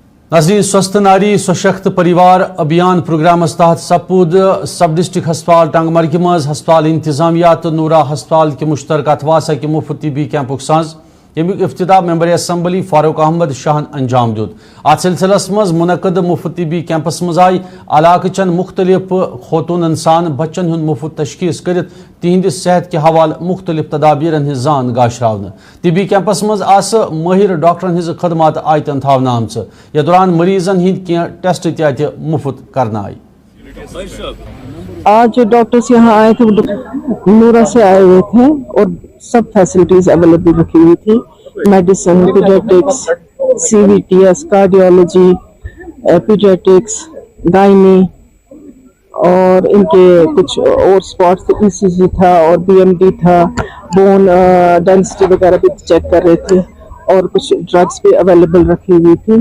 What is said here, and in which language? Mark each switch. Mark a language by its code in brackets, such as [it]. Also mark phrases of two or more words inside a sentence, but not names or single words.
[ks] नाज़रीन, स्वस्थ नारी सशक्त परिवार अभियान प्रोग्रामस तहत सपूद [en] sub district hospital [ks] टंगमर्ग मज हस्पताल इंतजामिया तो नूरा हस्पताल के मुश्तरका अथवासा के मुफ्त तिबी कैंपुक साज यमुक इफ्तिदा [en] member assembly [ks] फारूक अहमद शाहन अंजाम दुत। अत सिलसिलस मज मुनक़द मुफ्त तिबी कैंपस मज आई इलाक़ चन मुख्तलिफ खतून सान बच्चन हुंद मुफ्त तशखीस कर तिहंदिस सेहत के हवाल मुख्तलिफ तदाबीरन हिज जान गाशरावन। तिबी कैंपस मज आस माहिर डॉक्टरन हिज खदमात आयतन थावना आमच। यह दौरान मरीजन हिंद कह टेस्ट तत मुफ्त करना आई। [hi] आज जो डॉक्टर्स यहाँ आए थे वो नूरा से आए हुए थे और सब [en] facilities available [hi] रखी हुई थी। [en] medicine, pediatrics, CVTS, cardiology, pediatrics, gynae [hi] और इनके कुछ और स्पॉट्स थे, ECG था और BMD था, [en] bone density [hi] वगैरह भी चेक कर रहे थे और कुछ ड्रग्स भी अवेलेबल रखी हुई थी।